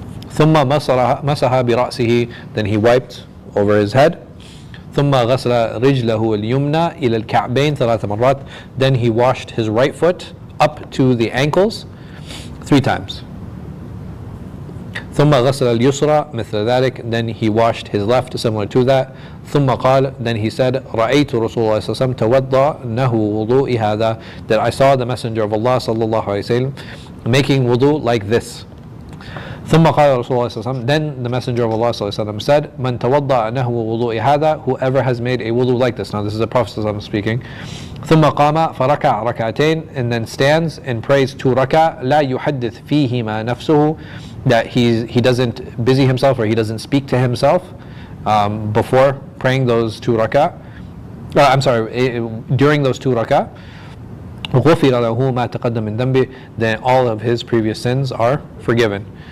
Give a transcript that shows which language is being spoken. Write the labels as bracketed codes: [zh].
[ar] ثم مسح برأسه, [en] then he wiped over his head. [ar] ثم غسل رجله اليمنى إلى الكعبين 3 مرات, [en] then he washed his right foot up to the ankles 3 times. [ar] ثم غسل اليسرى مثل ذلك, [en] then he washed his left similar to that. [ar] ثم قال, [en] then he said [ar] رأيت رسول الله صلى الله عليه وسلم توضأ نحو وضوء هذا, [en] that I saw the Messenger of Allah صلى الله عليه وسلم making wudu like this. [ar] ثم قال رسول الله صلى الله عليه وسلم, [en] then the Messenger of Allah صلى الله عليه وسلم said [ar] من توضأ نحو وضوء هذا, [en] whoever has made a wudu like this. Now this is the Prophet صلى الله عليه وسلم speaking. [ar] ثم قام فركع ركعتين, [en] and then stands and prays 2 rak'ah [ar] لا يحدث فيهما نفسه, [en] that he doesn't busy himself or he doesn't speak to himself before praying those 2 rak'ah. During those 2 rak'ah. [ar] غفر له ما تقدم من ذنبه, [en] then all of his previous sins are forgiven.